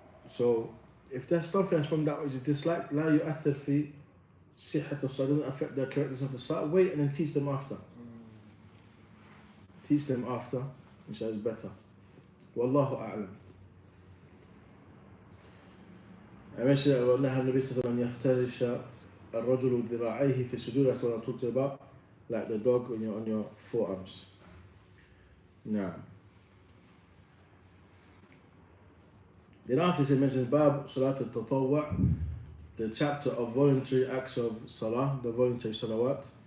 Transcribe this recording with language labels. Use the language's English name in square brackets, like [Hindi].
[English] So if there's something that's from that which is disliked, [Arabic] لا يؤثر في صحة الصلاة, [English] doesn't affect the correctness of the salah, wait and then teach them after. Teach them after, inshallah is better. Wallahu a'lam. I mentioned that [Arabic] ونهى النبي صلى الله عليه وسلم أن يفترش الرجل ذراعيه في السجود. [English] That's what I talked about, like the dog when you're on your forearms. Now, then after he mentions Bab Salat al-Tatawwa', the chapter of voluntary acts of Salah, the voluntary Salawat.